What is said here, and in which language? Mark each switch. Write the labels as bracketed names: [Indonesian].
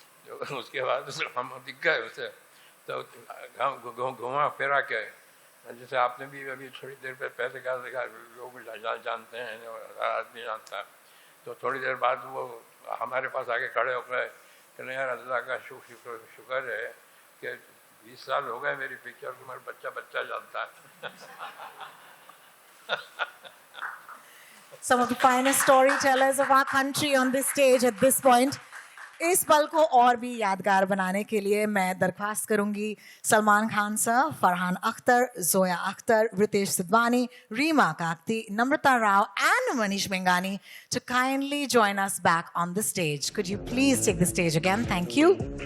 [Hindi] जो उसके बाद हम दिख गए उसे, तो घुमा फिरा के जैसे आपने भी अभी थोड़ी देर पहले कहा देखा लोग जानते हैं और हर आदमी जानता है। तो थोड़ी देर बाद वो हमारे पास आके खड़े हो गए कि नहीं यार अल्लाह का शुक्र है कि 20 साल हो गए मेरी पिक्चर को, मेरा बच्चा जानता है। [English] Some of the finest storytellers of our country on this stage at this point. [Hindi] इस पल को और भी यादगार बनाने के लिए मैं दरख्वास्त करूंगी Salman Khan sir, Farhan Akhtar, Zoya Akhtar, Ritesh Sidhwani, Reema Kakati, Namrata Rao [English] and Manish Mengani to kindly join us back on the stage. Could you please take the stage again? Thank you.